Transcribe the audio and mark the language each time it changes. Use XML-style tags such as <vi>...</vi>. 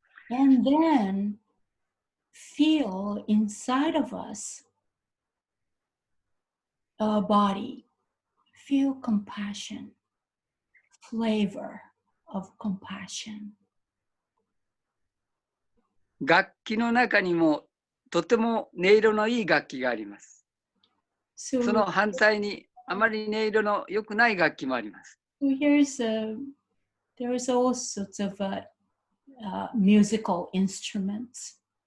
<en>And then feel inside of us, our body, feel compassion, flavor of compassion.</en> <ja>楽器の中にもとても音色のいい楽器があります。</ja> <en>So,</en> <ja>その反対にあまり音色の良くない楽器もあります。</ja> <en>so there's all sorts of musical instruments.</en>